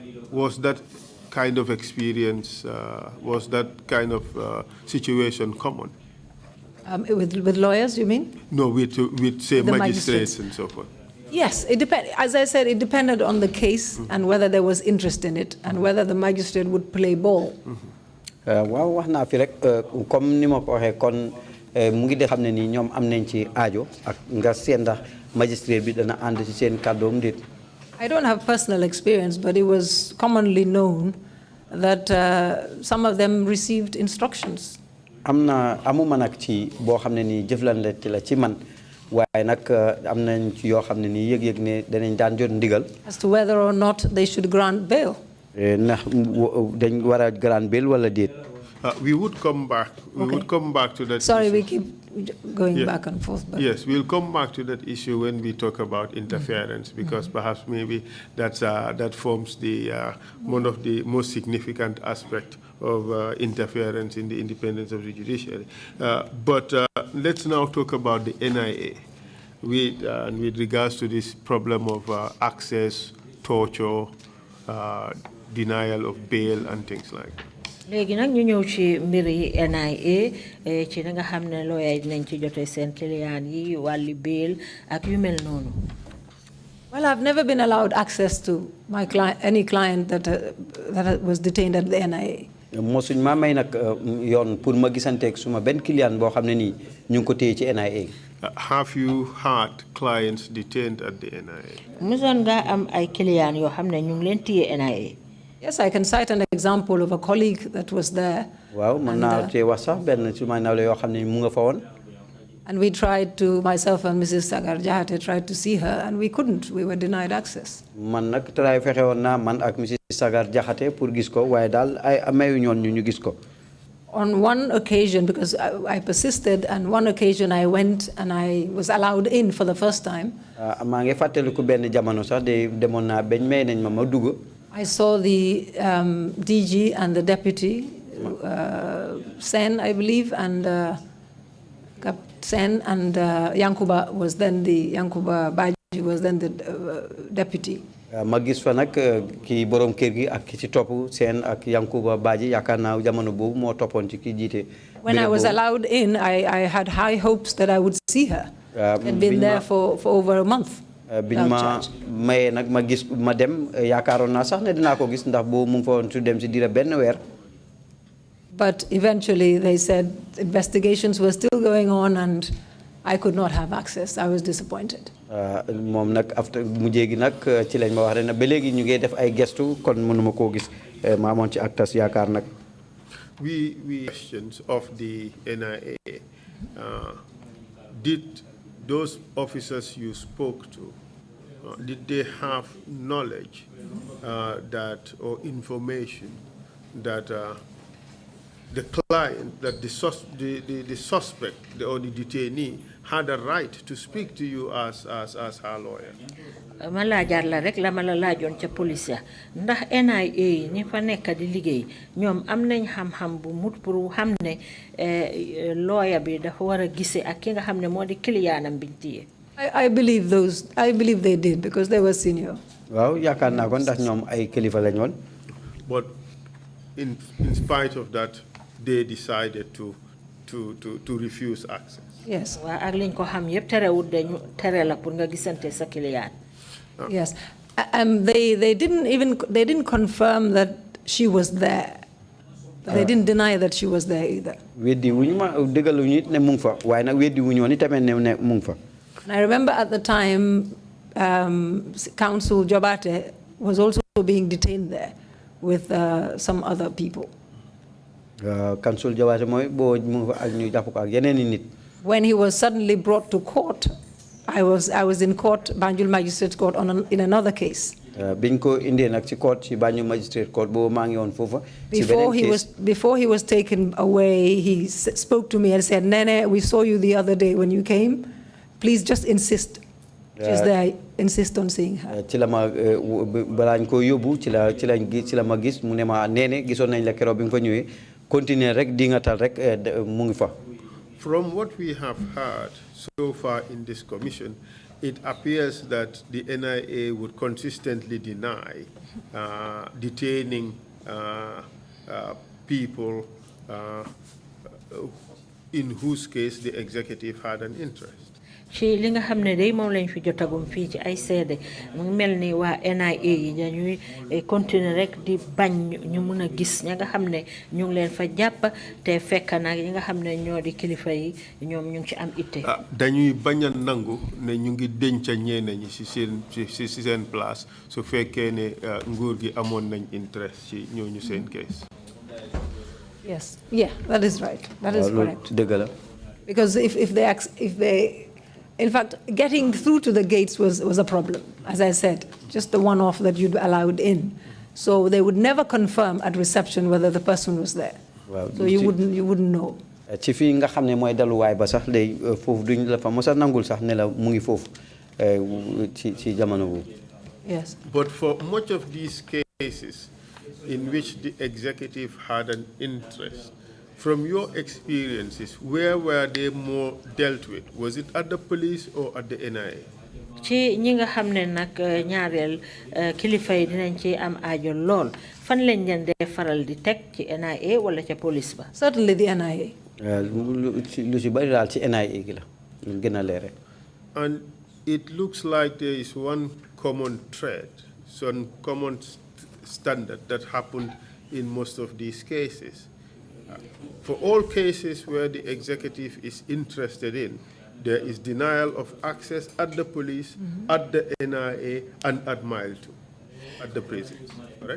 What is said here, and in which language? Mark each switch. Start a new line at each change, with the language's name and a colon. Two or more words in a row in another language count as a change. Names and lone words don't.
English: Was that kind of experience, was that kind of situation common? With lawyers, you mean? No, with say, The magistrates and so forth. Yes, it depends. As I said, it depended on the case and whether there was interest in it and whether the magistrate would play ball.
Wolof: Waaw wax naa fi rek comme ni ma ko waxee kon mu ngi de xam ne nii ñoom am nañ ci aajo ak nga seen ndax magistrate bi dana ànd ci seen kàddoom déet.
English: I don't have personal experience, but it was commonly known that some of them received instructions.
Wolof: Amuma nag ci boo xam ne nii jëflante ci la ci man waaye nag am nañ ci yoo xam ne nii yëg-yëg ne danañ daan jot ndigal.
English: As to whether or not they should grant bail.
Wolof: Ndax dañ war a
English: grant bail
Wolof: wala déet.
English: We would come back. We would come back to that. Sorry, issue. we keep going back and forth. But Yes, we'll come back to that issue when we talk about interference, because perhaps maybe that forms the one of the most significant aspect of interference in the independence of the judiciary. But let's now talk about the NIA with regards to this problem of access, torture, denial of bail, and things like that.
Wolof: léegi nag ñu ñëw ci mbiri NIA ci nga xam ne lawyer yi dinañ ci jotee seen client yi wàlli bail ak yu mel noonu.
English: well, I've never been allowed access to my client, any client that was detained at the NIA.
Wolof: mosuñ ma may nag yoon pour ma gisanteeg suma benn client boo xam ne nii ñu ngi ko téye ci NIA.
English: Have you had clients detained at the NIA?
Wolof: mosoon nga am ay client yoo xam ne ñu ngi leen téye NIA.
English: Yes, I can cite an example of a colleague that was there.
Wolof: Waaw mën naa cee wax sax benn suma nawle yoo xam ne mu nga fa woon.
English: And we tried to, myself and Mrs. Sagar Jahate tried to see her, and we couldn't. We were denied access.
Wolof: Man nag try fexe woon naa man ak Mrs. Sagar Jahate pour gis ko waaye daal ay mayu ñoon ñu gis ko.
English: On one occasion, because I persisted, and one occasion I went and I was allowed in for the first time.
Wolof: maa ngi fàttaliku benn jamono sax de demoon naa bañ may nañ ma dugg.
English: I saw the DG and the deputy, Sen, I believe, and Sen and Yankuba was then Yankuba Baji was then the deputy.
Wolof: Ma gis fa nag ki borom kër gi ak ki ci topp Sen ak Yankuba Baji yaakaar naa jamono boobu moo toppoon ci ki jiite.
English: When I was allowed in, I had high hopes that I would see her. I'd been there for over a month.
Wolof: biñ ma maye nag ma gis ma dem yaakaaroon naa sax ne dinaa ko gis ndax boobu mu ngi fa woon su dem si dira benn weer.
English: But eventually they said investigations were still going on and I could not have access. I was disappointed.
Wolof: moom nag after mujjee gi nag ci lañ ma wax ne ba léegi ñu ngi def ay gestu kon mënuma koo gis maa moon ci ak tas yaakaar nag.
English: We questions of the NIA. Did those officers you spoke to, did they have knowledge that or information that the client, that the suspect or the detainee had a right to speak to you as her lawyer.
Wolof: ma laajaat la rek la ma la laajoon ca police ya ndax NIA ñi fa nekk di liggéey ñoom am nañ xam-xam bu mut pour xam ne lawyer bi dafa war a gisee ak ki nga xam ne moo di clientam biñ téye.
English: I believe they did because they were senior.
Wolof: waaw yaakaar naa ko ndax ñoom ay kilifa lañ woon.
English: But in spite of that, they decided to refuse access. Yes.
Wolof: waa ak liñ ko xam yëpp terewut dañu tere la pour nga gisante sa client.
English: Yes. They didn't confirm that she was there. They didn't deny that she was there either.
Wolof: weddi wuñu ma dëggalu ñu ne mu ngi fa waaye nag weddi wuñu woon itamit ne mu ngi fa.
English: I remember at the time, Council Jobate was also being detained there with some other people.
Wolof: Council Jobate mooy boo mu ngi fa ak ñu jàpp ko ak yeneen i nit.
English: When he was suddenly brought to court, I was in court, Banjul Magistrate Court, in another case.
Wolof: biñ ko indee nag ci court ci Banjul Magistrate Court boobu maa ngi woon foofa.
English: Before he was taken away, he spoke to me and said, "Nene, we saw you the other day when you came. Please just insist." She's there. Insist on seeing her.
Wolof: ci la ma balaañ ko yóbbu ci la ma gis mu ne ma Nene gisoon nañ la keroog bi nga fa ñëwee continuer rek di nga tal rek mu ngi fa.
English: From what we have heard so far in this commission, it appears that the NIA would consistently deny detaining people in whose case the executive had an interest.
Wolof: ci li nga xam ne day moom lañ fi jotagum fii ci ay seede mu ngi mel ni waa NIA yi dañuy continuer rek di bañ ñu mun a gis ña nga xam ne ñu ngi leen fa jàpp te fekk nag ñi nga xam ne ñoo di kilifa yi ñoom ñu ngi ci am itte. dañuy bañ a nangu ne ñu ngi denca ñeneen ñi ci seen place su fekkee ne nguur gi amoon nañ interest ci ñooñu seen case.
English: Yes. Yeah, that is right. That is correct.
Wolof: dëgg la.
English: Because if they in fact, getting through to the gates was a problem, as I said, just the one-off that you'd allowed in. So they would never confirm at reception whether the person was there. Well, so you wouldn't know.
Wolof: ci fii nga xam ne mooy daluwaay ba sax léegi foofu duñ la fa mos a nangul sax ne la mu ngi foofu ci jamono boobu.
English: Yes. But for much of these cases in which the executive had an interest, from your experiences, where were they more dealt with? Was it at the police or at the NIA?
Wolof: ci ñi nga xam ne nag ñaareel kilifa yi dinañ ci am aajo lool fan lañ leen dee faral di teg ci NIA wala ca police ba.
English: Certainly the NIA.
Wolof: lu ci bari daal ci NIA gi la ñu gën a leere.
English: And it looks like there is one common thread, some common standard that happened in most of these cases. For all cases where the executive is interested in, there is denial of access at the police, at the NIA, and at Mile 2, at the prisons, correct?